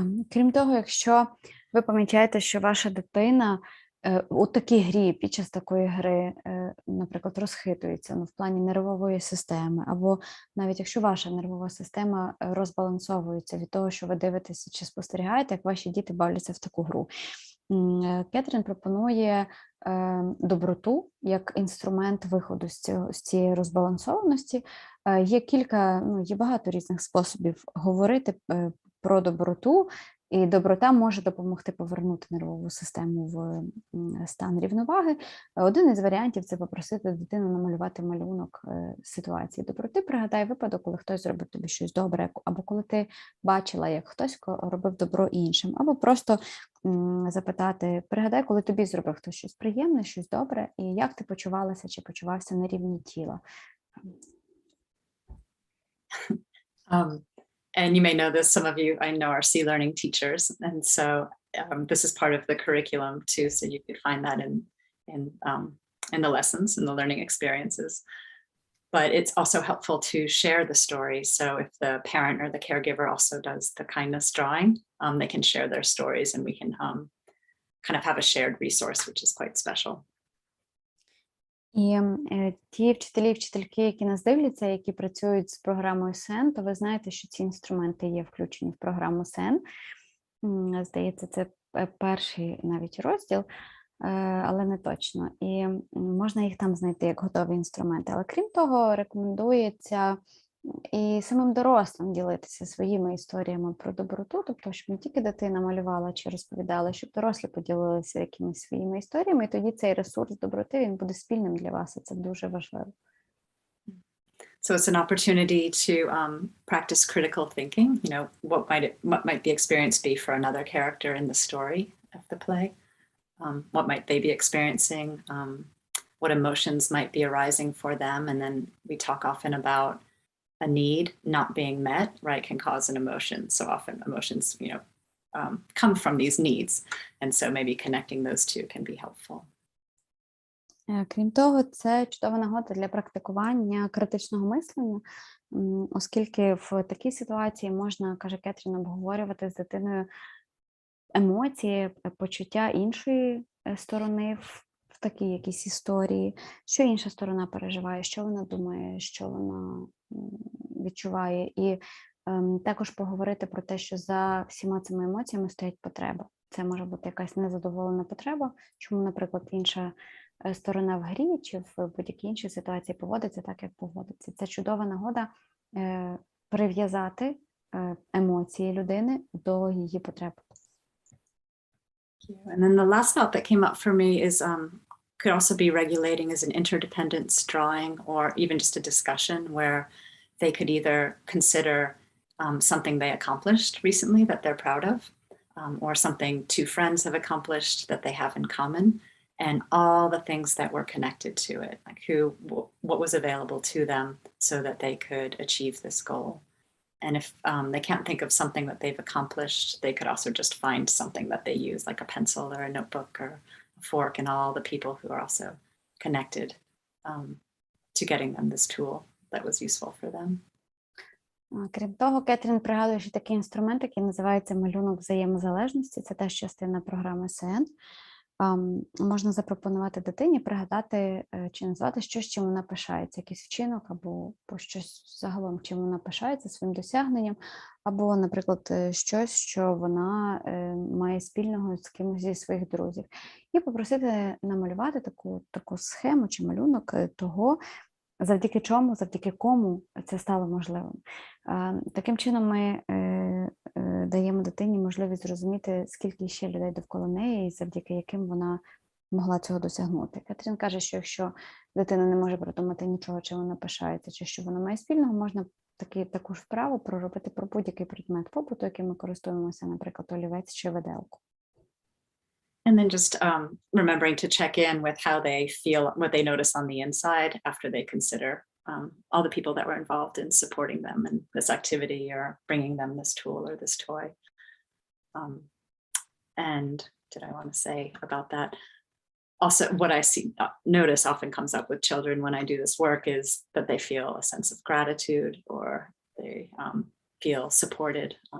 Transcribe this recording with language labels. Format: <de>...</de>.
<uk>Крім того, якщо ви помічаєте, що ваша дитина у такій грі, під час такої гри, наприклад, розхитується, в плані нервової системи, або навіть якщо ваша нервова система розбалансовується від того, що ви дивитеся чи спостерігаєте, як ваші діти бавляться в таку гру. Кетрін пропонує доброту як інструмент виходу з цієї розбалансованості. Є багато різних способів говорити про доброту, і доброта може допомогти повернути нервову систему в стан рівноваги. Один із варіантів – це попросити дитину намалювати малюнок ситуації доброти. Пригадай випадок, коли хтось зробив тобі щось добре, або коли ти бачила, як хтось робив добро іншим, або просто запитати, пригадай, коли тобі зробив хтось щось приємне, щось добре, і як ти почувалася чи почувався на рівні тіла.</uk> <en>And you may know this, some of you I know are C-learning teachers, and so this is part of the curriculum too, so you could find that in the lessons and the learning experiences. But it's also helpful to share the story, so if the parent or the caregiver also does the kindness drawing, they can share their stories, and we can kind of have a shared resource, which is quite special.</en> <uk>І ті вчителі і вчительки, які нас дивляться, які працюють з програмою СЕН, то ви знаєте, що ці інструменти є включені в програму СЕН. Здається, це перший навіть розділ, але не точно. І можна їх там знайти як готові інструменти. Але крім того, рекомендується і самим дорослим ділитися своїми історіями про доброту, тобто, щоб не тільки дитина малювала чи розповідала, щоб дорослі поділилися якимись своїми історіями, і тоді цей ресурс доброти, він буде спільним для вас, і це дуже важливо.</uk> <en>So it's an opportunity to practice critical thinking. You know, what might the experience be for another character in the story of the play? What might they be experiencing? What emotions might be arising for them? And then we talk often about a need not being met, right, can cause an emotion. So often emotions, you know, come from these needs. And so maybe connecting those two can be helpful.</en> <uk>Крім того, це чудова нагода для практикування критичного мислення, оскільки в такій ситуації можна, каже Кетрін, обговорювати з дитиною емоції, почуття іншої сторони в такій якійсь історії, що інша сторона переживає, що вона думає, що вона відчуває. І також поговорити про те, що за всіма цими емоціями стоять потреби. Це може бути якась незадоволена потреба, чому, наприклад, інша сторона в грі чи в будь-якій іншій ситуації поводиться так, як поводиться. Це чудова нагода прив'язати емоції людини до її потреб.</uk> <en>And then the last thought that came up for me is could also be regulating as an interdependence drawing, or even just a discussion where they could either consider something they accomplished recently that they're proud of, or something two friends have accomplished that they have in common, and all the things that were connected to it, like what was available to them so that they could achieve this goal. And if they can't think of something that they've accomplished, they could also just find something that they use, like a pencil or a notebook or a fork, and all the people who are also connected to getting them this tool that was useful for them.</en> <uk>Крім того, Кетрін пригадує, що такий інструмент, який називається малюнок взаємозалежності, це теж частина програми СЕН. Можна запропонувати дитині пригадати чи назвати щось, чим вона пишається, якийсь вчинок або щось загалом, чим вона пишається своїм досягненням, або, наприклад, щось, що вона має спільного з кимось зі своїх друзів. І попросити намалювати таку схему чи малюнок того, завдяки чому, завдяки кому це стало можливим. Таким чином ми даємо дитині можливість зрозуміти, скільки ще людей довкола неї, і завдяки яким вона могла цього досягнути. Кетрін каже, що якщо дитина не може придумати нічого, чим вона пишається, чи що вона має спільного, можна таку ж вправу проробити про будь-який предмет побуту, яким ми користуємося, наприклад, олівець чи виделку.</uk> <en>And then just remembering to check in with how they feel, what they notice on the inside after they consider all the people that were involved in supporting them in this activity or bringing them this tool or this toy. And did I want to say about that? Also, what I notice often comes up with children when I do this work is that they feel a sense of gratitude or they feel supported.</en>